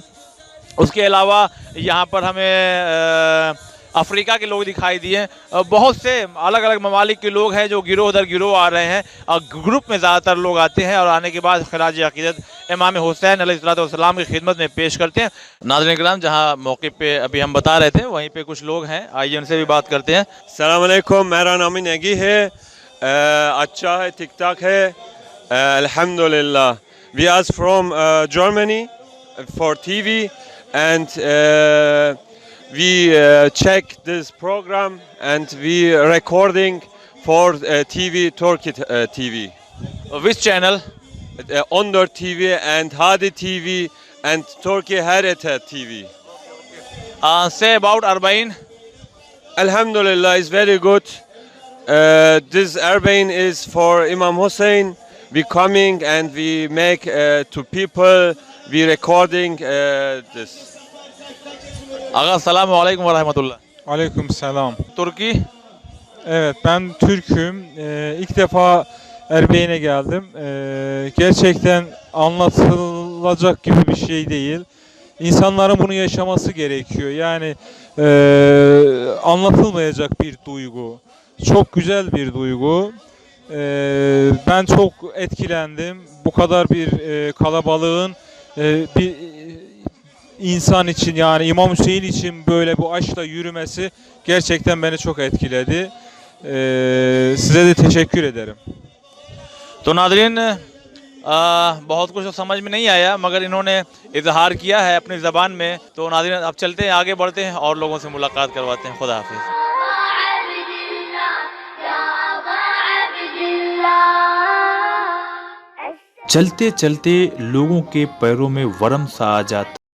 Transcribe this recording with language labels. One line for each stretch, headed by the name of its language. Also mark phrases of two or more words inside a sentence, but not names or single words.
Urdu: اس کے علاوہ یہاں پر ہمیں افریقہ کے لوگ دکھائی دیے، بہت سے الگ الگ ممالک کے لوگ ہیں جو گروہ در گروہ آ رہے ہیں اور گروپ میں زیادہ تر لوگ آتے ہیں اور آنے کے بعد خراج عقیدت امام حسین علیہ السلام کی خدمت میں پیش کرتے ہیں. ناظرین کرام، جہاں موقعے پہ ابھی ہم بتا رہے تھے وہیں پہ کچھ لوگ ہیں، آئیے ان سے بھی بات کرتے ہیں. السلام علیکم، میرا نام نیگی ہے، اچھا ہے، ٹھیک ٹھاک ہے، الحمدللہ.
English: We are from Germany for TV and we check this program and we recording for TV, Turkey TV. Which channel? Under TV and Hadi TV and Turkey Harita TV. Say about Arbain. Alhamdulillah, is very good. This Arbain is for Imam Hussein. We coming and we make to people, we recording this.
Turkish: Aga selamu aleyküm ve rahmetullah. Aleykümselam. Turki. Evet, ben Türk'üm. İlk defa Erbeyin'e geldim. Gerçekten anlatılacak gibi bir şey değil. İnsanların bunu yaşaması gerekiyor. Yani anlatılmayacak bir duygu. Çok güzel bir duygu. Ben çok etkilendim. Bu kadar bir kalabalığın bir insan için, yani İmam Hüseyin için böyle bu aşkla yürümesi gerçekten beni çok etkiledi. Size de teşekkür ederim.
Urdu: تو ناظرین، بہت کچھ تو سمجھ میں نہیں آیا، مگر انہوں نے اظہار کیا ہے اپنی زبان میں. تو ناظرین، اب چلتے ہیں، آگے بڑھتے ہیں اور لوگوں سے ملاقات کرواتے ہیں. خدا حافظ. چلتے چلتے لوگوں کے پیروں میں ورم سا آ جاتا